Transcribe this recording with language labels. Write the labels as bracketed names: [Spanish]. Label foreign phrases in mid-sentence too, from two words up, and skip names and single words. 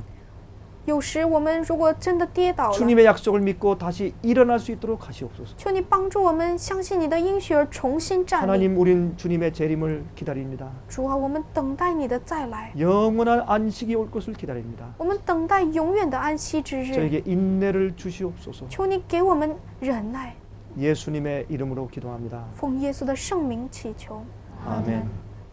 [Chinese] 有时我们如果真的跌倒了， [Korean] 주님의 약속을 믿고 다시 일어날 수 있도록 하시옵소서. [Chinese] 求你帮助我们相信你的应许而重新站立。 [Korean] 하나님, 우린 주님의 재림을 기다립니다. [Chinese] 主啊，我们等待你的再来， [Korean] 영원한 안식이 올 것을 기다립니다. [Chinese] 我们等待永远的安息之日。 [Korean] 저에게 인내를 주시옵소서. [Chinese] 求你给我们忍耐， [Korean] 예수님의 이름으로 기도합니다. [Chinese] 奉耶稣的圣名祈求， [Korean] 아멘.